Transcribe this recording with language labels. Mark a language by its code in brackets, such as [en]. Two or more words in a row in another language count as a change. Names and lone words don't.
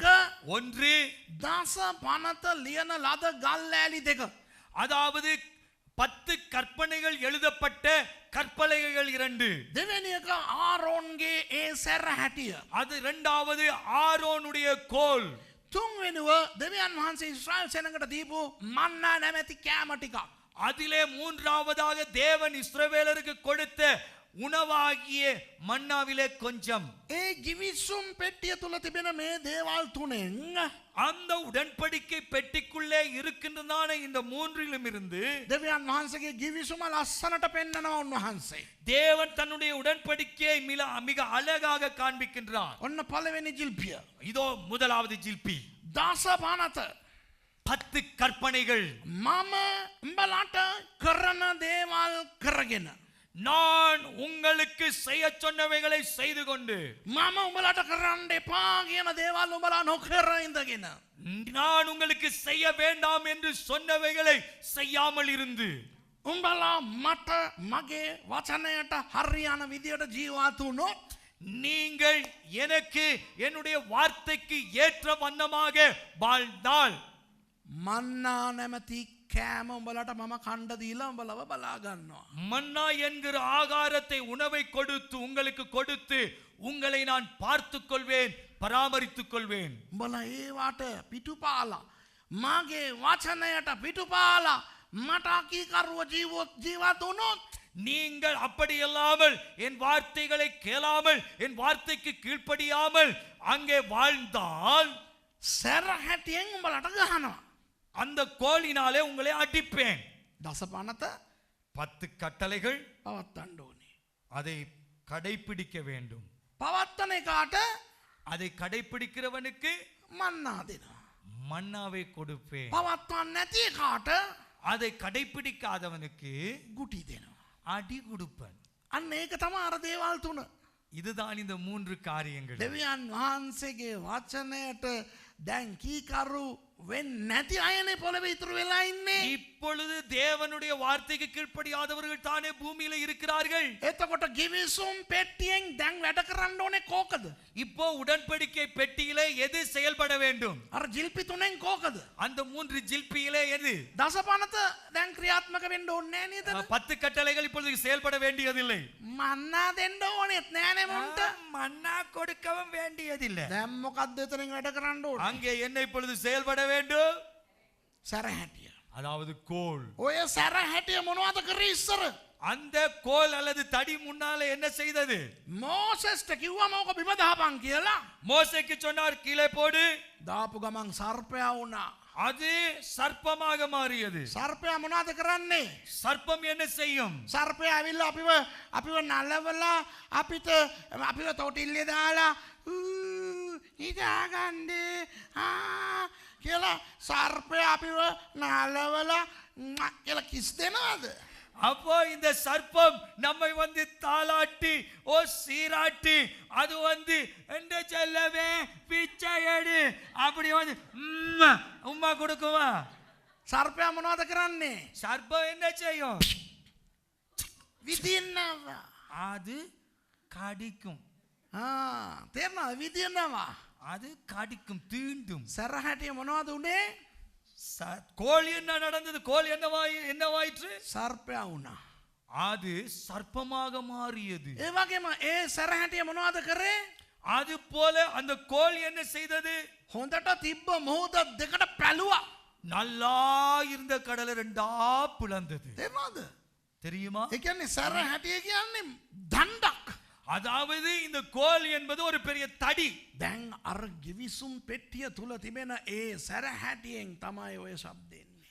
[ta] ஒன்று [si] දස පනත ලියන ලද ගල්ලෑලි දෙක. [ta] அதாவது 10 கற்பனைகள் எழுதப்பட்ட கற்பலகைகள் 2. [si] දෙවෙනි එක ආරෝන්ගේ ඒ සැර හැටිය. [ta] அது இரண்டாவது ஆரோனுடைய கோல். [si] තුන්වෙනුව දෙවියන් වහන්සේ ඉස්රායල් සෙනඟට දීපු මන්නා නැමැති කෑම ටිකක්. [ta] அதிலே மூன்றாவதாக தேவன் இஸ்ரவேலருக்கு கொடுத்த உணவாகிய மன்னாவிலே கொஞ்சம். [si] ඒ ගිවිසුම් පෙට්ටිය තුල තිබෙන මේ දේවල් තුනෙන් [ta] அந்த உடன்படிக்கை பெட்டிக்குள்ளே இருக்கின்றதான இந்த மூன்றிலும் இருந்து [si] දෙවියන් වහන්සේගේ ගිවිසුම ලස්සනට පෙන්නනවා උන්වහන්සේ. [ta] தேவன் தன்னுடைய உடன்படிக்கையை மிக அழகாக காண்பிக்கின்றார். [si] ඔන්න පළවෙනි ජිල්පිය. [ta] இதோ முதலாவது ஜில்பி. [si] දස පනත [ta] 10 கற்பனைகள். [si] මම උඹලට කරන දේවල් කරගෙන. [ta] நான் உங்களுக்கு செய்ய சொன்னவைகளை செய்து கொண்டு. [si] මම උඹලට කරන්න එපා කියන දේවල් උඹලා නොකර ඉඳගෙන. [ta] நான் உங்களுக்கு செய்ய வேண்டாம் என்று சொன்னவைகளை செய்யாமல் இருந்து. [si] උඹලා මට මගේ වචනයට හරියන විදියට ජීවත් වුණොත් [ta] நீங்கள் எனக்கு என்னுடைய வார்த்தைக்கு ஏற்ற வண்ணமாக வாழ்ந்தால் [si] මන්නා නැමැති කෑම උඹලට මම කණ්ඩ දීලා උඹලව බලා ගන්නවා. [ta] மன்னா என்கிற ஆகாரத்தை உணவை கொடுத்து உங்களுக்கு கொடுத்து உங்களை நான் பார்த்துக் கொள்வேன், பராமரித்துக் கொள்வேன். [si] උඹලා ඒවට පිටුපාලා මගේ වචනයට පිටුපාලා මට කීකරුව ජීවත් වුණොත් [ta] நீங்கள் அப்படியல்லாமல் என் வார்த்தைகளை கேளாமல் என் வார்த்தைக்கு கீழ்ப்படியாமல் அங்கே வாழ்ந்தால் [si] සැර හැටියෙන් උඹලට ගහනවා. [ta] அந்த கோலினாலே உங்களை அடிப்பேன். [si] දස පනත [ta] 10 கட்டளைகள் [si] පවත්තන්න ඕනේ. [ta] அதை கடைபிடிக்க வேண்டும். [si] පවත්තන එකාට [ta] அதை கடைபிடிக்கிறவனுக்கு [si] මන්නා දෙනවා. [ta] மன்னாவை கொடுப்பேன். [si] පවත්වන්න නැති එකාට [ta] அதை கடைபிடிக்காதவனுக்கு [si] ගුටි දෙනවා. [ta] அடி கொடுப்பேன். [si] අන්න ඒක තමයි අර දේවල් තුන. [ta] இதுதான் இந்த 3 காரியங்கள். [si] දෙවියන් වහන්සේගේ වචනයට දැන් කීකරු වෙන්නේ නැති අයනේ පොළවේ ඉතුරු වෙලා ඉන්නේ. [ta] இப்பொழுது தேவனுடைய வார்த்தைக்கு கீழ்ப்படியாதவர்கள் தானே பூமியில இருக்கிறார்கள். [si] එතකොට ගිවිසුම් පෙට්ටියෙන් දැන් වැඩ කරන්න ඕනේ කෝකද? [ta] இப்போ உடன்படிக்கை பெட்டியிலே எது செயல்பட வேண்டும்? [si] අර ජිල්පි තුනෙන් කෝකද? [ta] அந்த 3 ஜில்பியிலே எது? [si] දස පනත දැන් ක්‍රියාත්මක වෙන්න ඕනේ නෑ නේද? [ta] 10 கட்டளைகள் இப்பொழுது செயல்பட வேண்டியதில்லை. [si] මන්නා දෙන්න ඕනෙත් නෑනේ මුන්ට. [ta] மன்னா கொடுக்கவும் வேண்டியதில்லை. [si] දැන් මොකද්ද එතනින් වැඩ කරන්න ඕනේ? [ta] அங்கே என்ன இப்பொழுது செயல்பட வேண்டும்? [si] සැර හැටිය. [ta] அதாவது கோல். [si] ඔය සැර හැටිය මොනවද කරේ ඉස්සර? [ta] அந்த கோல் அல்லது தடி முன்னால என்ன செய்தது? [si] මෝසෙස්ට කිව්වම ඕක බිම දාපන් කියලා. [ta] மோசேக்கு சொன்னார் கீழே போடு. [si] දාපු ගමන් සර්පයා වුණා. [ta] அது சர்ப்பமாக மாறியது. [si] සර්පයා මොනවද කරන්නේ? [ta] சர்ப்பம் என்ன செய்யும்? [si] සර්පයා ඇවිල්ලා අපිව නලවලා අපිව තොටිල්ලේ දාලා ඉදාගන්නේ කියලා සර්පයා අපිව නලවලා කියලා කිස් දෙනවද? [ta] அப்போ இந்த சர்ப்பம் நம்மை வந்து தாளாட்டி சீராட்டி அது வந்து எந்த செல்லவே பிச்சை எடு அப்படி வந்து உம்மா கொடுக்குமா? [si] සර්පයා මොනවද කරන්නේ? [ta] சர்ப்பம் என்ன செய்யும்? [si] විදින්නවා. [ta] அது கடிக்கும். [si] තේරෙනවද? විදින්නවා. [ta] அது கடிக்கும், தீண்டும். [si] සරහටිය මොනවද උනේ? [ta] கோழி என்ன நடந்தது? கோழி என்னவாயிற்று? [si] සර්පයා වුණා. [ta] அது சர்ப்பமாக மாறியது. [si] ඒ වගේම ඒ සරහටිය මොනවද කරේ? [ta] அது போல அந்த கோழி என்ன செய்தது? [si] හොඳට තිබ්බ මොහොත දෙකට පැලුවා. [ta] நல்லா இருந்த கடலை ரெண்டா பிளந்தது. [si] තේරෙනවද? [ta] தெரியுமா? [si] ඒ කියන්නේ සරහටිය කියන්නේ දණ්ඩක්. [ta] அதாவது இந்த கோல் என்பது ஒரு பெரிய தடி. [si] දැන් අර ගිවිසුම් පෙට්ටිය තුල තිබෙන ඒ සරහටියෙන් තමයි ඔය ශබ්දෙ එන්නේ.